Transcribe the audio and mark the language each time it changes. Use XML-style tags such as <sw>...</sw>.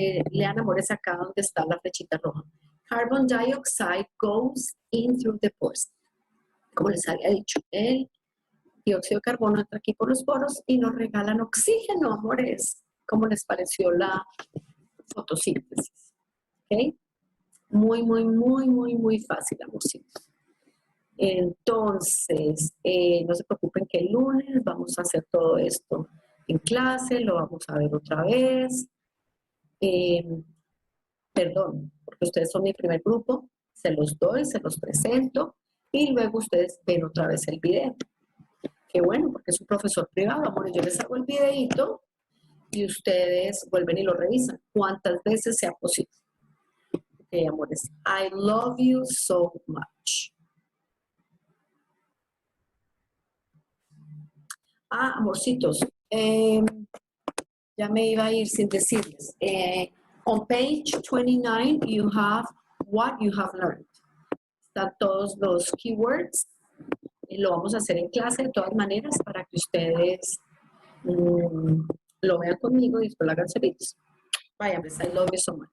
<es>Lean, amores, acá donde está la flechita roja.</es> <en>Carbon dioxide goes in through the pores.</en> <es>Como les había dicho, el dióxido de carbono entra aquí por los poros y nos regalan oxígeno, amores. ¿Cómo les pareció la fotosíntesis? ¿Ok? Muy fácil, amorcitos. Entonces, no se preocupen que el lunes vamos a hacer todo esto en clase, lo vamos a ver otra vez. Perdón, porque ustedes son mi primer grupo, se los doy, se los presento y luego ustedes ven otra vez el video. Qué bueno, porque es un profesor privado, amores, yo les hago el videito y ustedes vuelven y lo revisan cuantas veces sea posible. Ok, amores,</es> <en>I love you so much.</en> <es>Amorcitos, ya me iba a ir sin decirles.</es> <en>On page 29, you have what you have learned.</en> <es>están todos los keywords. Lo vamos a hacer en clase de todas maneras para que ustedes lo vean conmigo y después lo hagan solitos. Vaya, pues,</es> <en>I love you so much.</en>